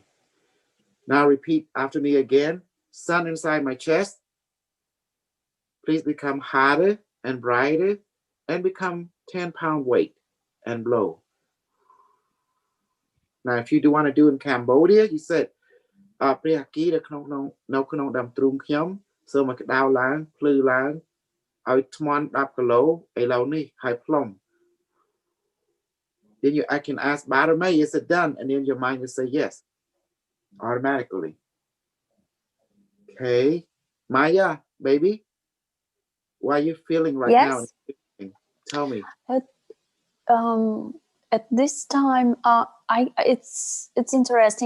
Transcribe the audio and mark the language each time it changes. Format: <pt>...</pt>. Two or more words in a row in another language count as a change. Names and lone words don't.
<en>Now repeat after me again. Sun inside my chest. Please become hotter and brighter and become 10-pound weight and blow. Now, if you do want to do in Cambodia, you said,</en> <km>ព្រះអាគីនៅក្នុងដើមទ្រូងខ្ញុំសូមឲ្យក្តៅឡើងភ្លឺឡើងឲ្យធ្មន់10 គីឡូឥឡូវនេះហើយផ្លុំ</km> <en>Then I can ask Barame, is it done? And then your mind will say yes, automatically. Okay. Maya, baby, what are you feeling right now? Tell me. At this time, it's interesting.</en>